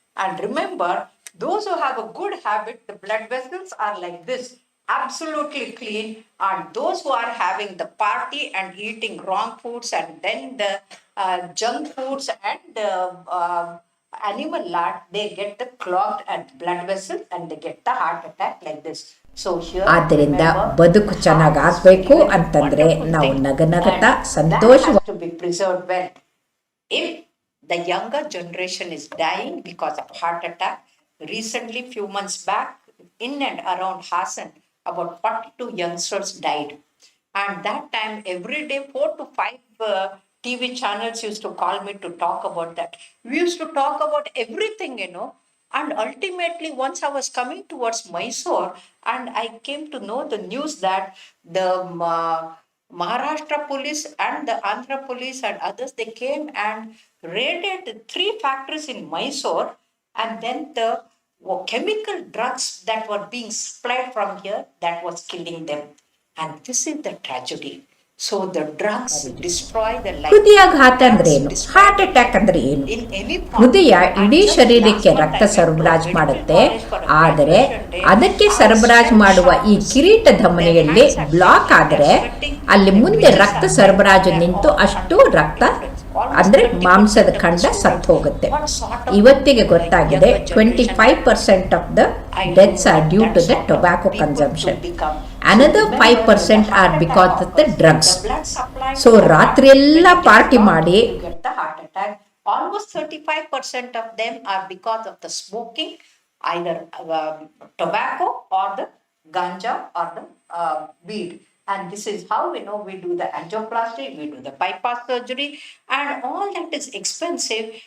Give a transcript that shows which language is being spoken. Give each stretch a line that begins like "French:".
English: And remember, those who have a good habit, the blood vessels are like this, absolutely clean. And those who are having the party and eating wrong foods and then the junk foods and animal lard, they get the clogged and blood vessels and they get the heart attack like this. So here,
Kannada: ಆದ್ದರಿಂದ ಬದುಕು ಚೆನ್ನಾಗಾಗಬೇಕು ಅಂತಂದ್ರೆ ನಾವು ನಗನಗತಾ ಸಂತೋಷವಾಗಿ
English: to be preserved well. If the younger generation is dying because of heart attack, recently, few months back, in and around Hassan, about 42 youngsters died. And that time, every day, 4 to 5 TV channels used to call me to talk about that. We used to talk about everything, And ultimately, once I was coming towards Mysore, and I came to know the news that the Maharashtra police and the Andhra police and others, they came and raided 3 factories in Mysore, and then the chemical drugs that were being supplied from here, that was killing them. And this is the tragedy. So the drugs destroy the life.
Kannada: ಹೃದಯಾಘಾತ ಅಂದ್ರೆ ಏನು, heart attack ಅಂದ್ರೆ ಏನು? ಹೃದಯ ಇಡೀ ಶರೀರಕ್ಕೆ ರಕ್ತ ಸರಬರಾಜು ಮಾಡುತ್ತೆ, ಆದರೆ ಅದಕ್ಕೆ ಸರಬರಾಜು ಮಾಡುವ ಈ ಕಿರೀಟ ಧಮನಿಯಲ್ಲಿ ಬ್ಲಾಕ್ ಆದರೆ ಅಲ್ಲಿ ಮುಂದೆ ರಕ್ತ ಸರಬರಾಜು ನಿಂತು ಅಷ್ಟು ರಕ್ತ ಅಂದ್ರೆ ಮಾಂಸದ ಖಂಡ ಸತ್ತು ಹೋಗುತ್ತೆ. ಇವತ್ತಿಗೆ ಗೊತ್ತಾಗಿದೆ
English: 25% of the deaths are due to the tobacco consumption. Another 5% are because of the drugs.
Kannada: So ರಾತ್ರಿ ಎಲ್ಲ ಪಾರ್ಟಿ ಮಾಡಿ
English: get the heart attack. Almost 35% of them are because of the smoking, either tobacco or the ganja or the weed. And this is how we do the angioplasty, we do the bypass surgery, and all that is expensive.